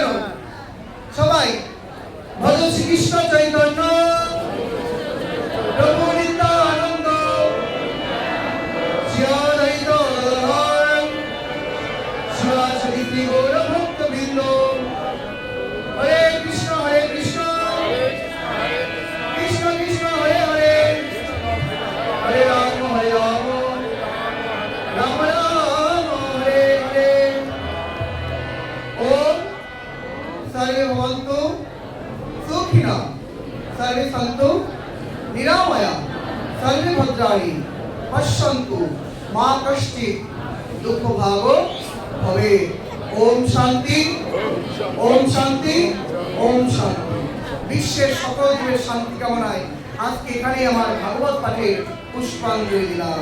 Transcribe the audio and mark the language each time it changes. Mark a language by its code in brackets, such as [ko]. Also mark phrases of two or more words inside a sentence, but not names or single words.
[bn] সবাই ভজ শ্রীকৃষ্ণ চৈতন্য প্রভু নিত্যানন্দ শ্রী অদ্বৈত গদাধর শ্রী গৌর ভক্তবৃন্দ। [sa] হরে কৃষ্ণ কৃষ্ণ কৃষ্ণ হরে হরে হরে রাম রাম রাম হরে হরে। ওম सर्वे भवन्तु सुखिनः सर्वे सन्तु निरामया सर्वे भद्राणि पश्यन्तु मा कश्चित् दुःखभागो भवेत्। ओम शांति ओम शांति ओम शांति। [bn] বিশ্বের সকল জীবের শান্তি কামনায় আজকে এখানে আমার ভাগবত পাঠে পুষ্পাঞ্জলি দিলাম।